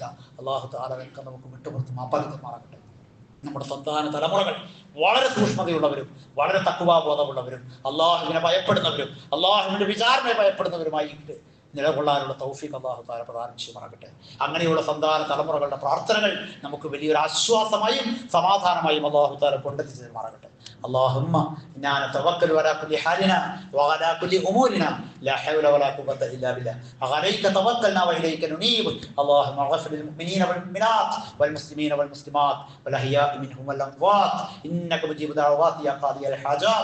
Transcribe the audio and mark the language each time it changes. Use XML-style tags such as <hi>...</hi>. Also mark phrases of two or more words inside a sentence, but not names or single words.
<ar>الله تعالى</ar> <ml>നമുക്ക് വിട്ടുപുറത്ത് മാപ്പാക്കി തരുമാറാകട്ടെ. നമ്മുടെ സന്താന തലമുറകൾ വളരെ സൂക്ഷ്മതയുള്ളവരും വളരെ തഖ്വാബോധമുള്ളവരും അള്ളാഹുവിനെ ഭയപ്പെടുന്നവരും അള്ളാഹുവിന്റെ വിചാരണയെ ഭയപ്പെടുന്നവരുമായി നിലകൊള്ളാനുള്ള തൗഫീഖ്</ml> <ar>الله تعالى</ar> <ml>പ്രദാനം ചെയ്യുമാറാകട്ടെ. അങ്ങനെയുള്ള സന്താന തലമുറകളുടെ പ്രാർത്ഥനകൾ നമുക്ക് വലിയൊരു ആശ്വാസമായും സമാധാനമായും</ml> <ar>الله تعالى</ar> <ml>കൊണ്ടെത്തിച്ചു തരുമാറാകട്ടെ.</ml> <ar>اللهم إنا نتوكل على كل حالنا وعلى كل أمورنا لا حول ولا قوة إلا بالله. عليك توكلنا وإليك ننيب. اللهم اغفر للمؤمنين والمؤمنات والمسلمين والمسلمات والأحياء منهم والأموات إنك مجيب دعوات يا قاضي الحاجات.</ar>